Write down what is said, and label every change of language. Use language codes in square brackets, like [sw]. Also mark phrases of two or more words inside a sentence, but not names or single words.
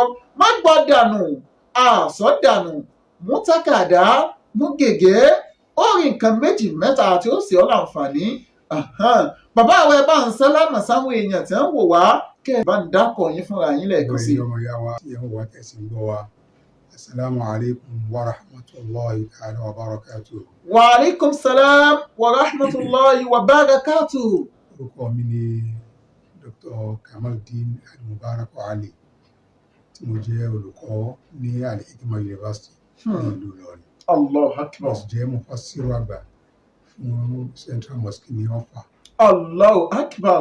[yo] Má gbọ́ dànù, àsọ dànù, mú tákàdá, mú gègé, ó rí nǹkan méjì mẹ́ta tí ó sì ọ́ láǹfààní. Bàbá àwọn ẹ bá ń sálámà sáwọn èèyàn tí ń wò wá kẹ́ ẹ bá ń dákọ̀ yín fúnra yín lẹ́ẹ̀kan sí. ọmọ ìyá wa tí ẹ ń wá tẹ̀sí ń gbọ́ wa. [ar] السلام عليكم ورحمة الله تعالى وبركاته. وعليكم السلام ورحمة الله وبركاته. [yo] Orúkọ mi ni Dr. Kamaluddin Al-Mubarak Ali tí mo jẹ́ olùkọ́ ní Al-Hikmah University ní ìlú Ìlọrin. [ar] الله أكبر. [yo] Mo sì jẹ́ mufassiru àgbà fún Central Mosque ní Ọ̀fà. [ar] الله أكبر.